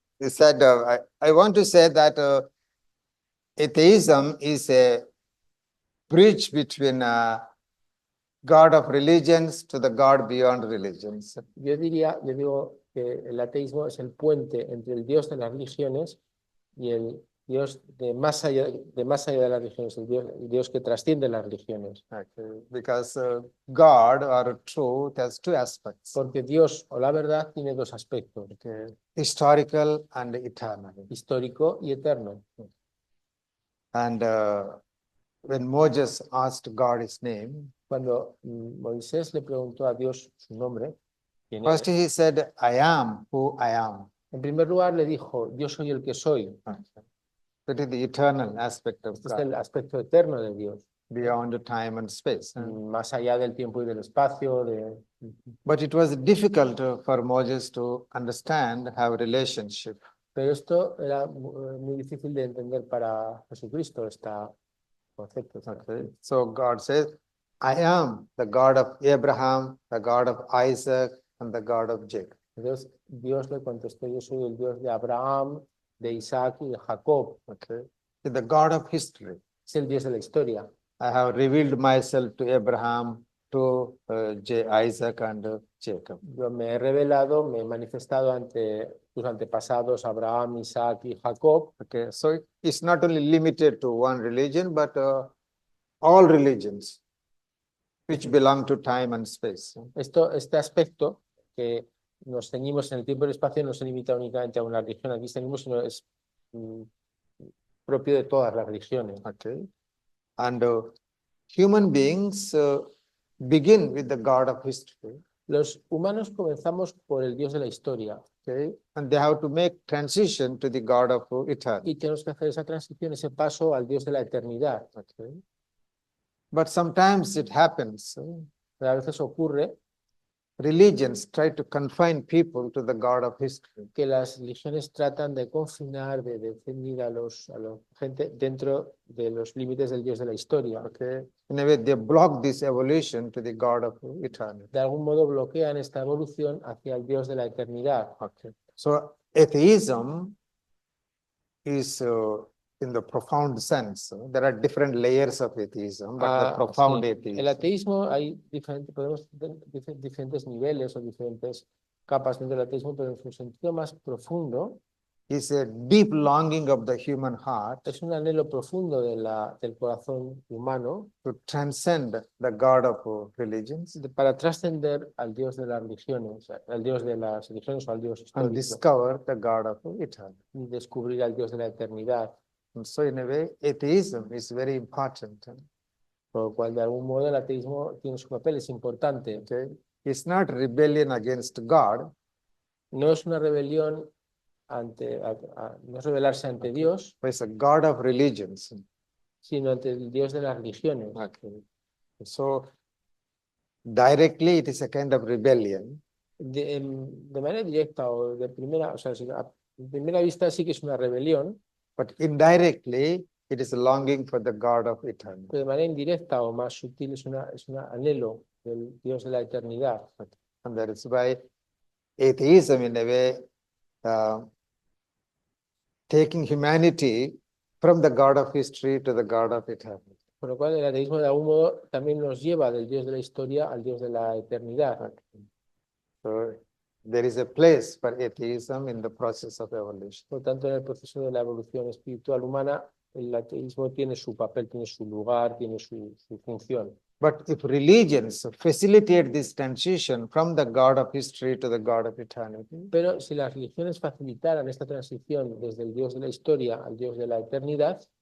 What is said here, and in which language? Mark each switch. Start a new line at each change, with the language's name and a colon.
English: you said, I want to say that atheism is a bridge between God of religions to the God beyond religions.
Spanish: Yo digo que el ateísmo es el puente entre el Dios de las religiones y el Dios de más allá de las religiones, el Dios que trasciende las religiones.
English: Okay. Because God or truth has two aspects.
Spanish: Porque Dios o la verdad tiene dos aspectos.
English: Okay. Historical and eternal.
Spanish: Histórico y eterno.
English: And when Moses asked God his name,
Spanish: cuando Moisés le preguntó a Dios su nombre, ¿quién
English: first
Spanish: es?
English: he said, I am who I am.
Spanish: En primer lugar le dijo, yo soy el que soy.
English: That is the eternal aspect of
Spanish: Este es
English: God,
Spanish: el aspecto eterno de Dios,
English: beyond time and space.
Spanish: más allá del tiempo y del espacio.
English: But it was difficult for Moses to understand, have a relationship.
Spanish: Pero esto era muy difícil de entender para Jesucristo, este concepto.
English: Okay. So God says, I am the God of Abraham, the God of Isaac, and the God of Jacob.
Spanish: Entonces Dios le contestó, yo soy el Dios de Abraham, de Isaac y de Jacob.
English: Okay. The God of history.
Spanish: Es el Dios de la historia.
English: I have revealed myself to Abraham, to Isaac, and Jacob.
Spanish: Yo me he revelado, me he manifestado ante tus antepasados, Abraham, Isaac y Jacob.
English: Okay. So it's not only limited to one religion, but all religions which belong to time and space.
Spanish: Este aspecto que nos ceñimos en el tiempo y el espacio no se limita únicamente a una religión, aquí tenemos, sino es propio de todas las religiones.
English: Okay. And human beings begin with the God of history.
Spanish: Los humanos comenzamos por el Dios de la historia.
English: Okay. And they have to make transition to the God of eternity.
Spanish: Y tenemos que hacer esa transición, ese paso al Dios de la eternidad.
English: Okay. But sometimes it happens.
Spanish: Pero a veces ocurre
English: Religions try to confine people to the God of history.
Spanish: que las religiones tratan de confinar, de ceñir a la gente dentro de los límites del Dios de la historia.
English: Okay. In a way, they block this evolution to the God of eternity.
Spanish: De algún modo bloquean esta evolución hacia el Dios de la eternidad.
English: Okay. So atheism is in the profound sense. There are different layers of atheism, but the profound
Spanish: Sí.
English: atheism.
Spanish: El ateísmo hay diferentes niveles o diferentes capas dentro del ateísmo, pero en su sentido más profundo,
English: is a deep longing of the human heart
Spanish: es un anhelo profundo del corazón humano
English: to transcend the God of religions
Spanish: para trascender al Dios de las religiones, al Dios de las religiones o al Dios
English: and
Spanish: histórico,
English: discover the God of eternity.
Spanish: y descubrir al Dios de la eternidad,
English: And so in a way, atheism is very important.
Spanish: por lo cual de algún modo el ateísmo tiene su papel, es importante.
English: Okay? It's not rebellion against God,
Spanish: No es una rebelión no es rebelarse ante Dios,
English: but it's a God of religions.
Spanish: sino ante el Dios de las religiones.
English: Okay. So directly it is a kind of rebellion,
Spanish: De manera directa o de primera, o sea, de primera vista sí que es una rebelión,
English: but indirectly it is a longing for the God of eternity.
Spanish: pero de manera indirecta o más sutil es un anhelo del Dios de la eternidad.
English: And that is why atheism, in a way, taking humanity from the God of history to the God of eternity.
Spanish: Por lo cual el ateísmo de algún modo también nos lleva del Dios de la historia al Dios de la eternidad.
English: So there is a place for atheism in the process of evolution.
Spanish: Por lo tanto, en el proceso de la evolución espiritual humana, el ateísmo tiene su papel, tiene su lugar, tiene su función.
English: But if religions facilitate this transition from the God of history to the God of eternity,
Spanish: Pero si las religiones facilitaran esta transición desde el Dios de la historia al Dios de la eternidad,